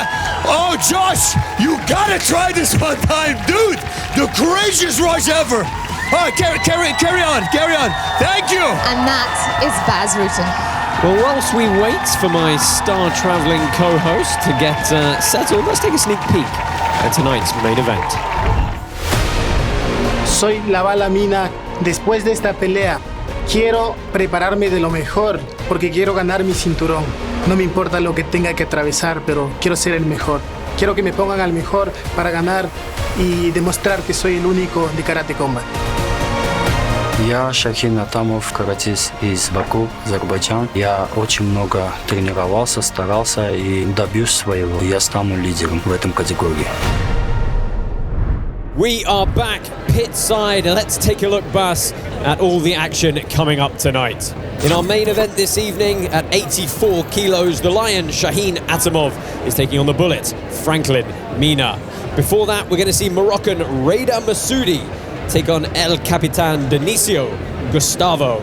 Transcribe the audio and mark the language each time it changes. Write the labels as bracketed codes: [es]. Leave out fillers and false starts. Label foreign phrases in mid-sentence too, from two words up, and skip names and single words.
[en] Oh, Josh, you gotta try this one time, dude! The craziest rush ever! All right, carry on. Thank you! And that is Bas Rutten. Well, whilst we wait for my star-traveling co-host to get settled, let's take a sneak peek at tonight's main event. [es] Soy la bala Mina. Después de esta pelea, quiero prepararme de lo mejor porque quiero ganar mi cinturón. No me importa lo que tenga que atravesar, pero quiero ser el mejor. Quiero que me pongan al mejor para ganar y demostrar que soy el único de Karate Combat. [ru] Я Шахин Atamov, каратист из Баку, Азербайджан. Я очень много тренировался, старался и добьюсь своего. Я стану лидером в этом категории. [en] We are back pit side and let's take a look, Bas, at all the action coming up tonight. In our main event this evening, at 84 kilos, the Lion Shanin Atamov is taking on the Bullet Franklin Mina. Before that, we're going to see Moroccan Reda Messaoudi take on El Capitan Dionicio Gustavo.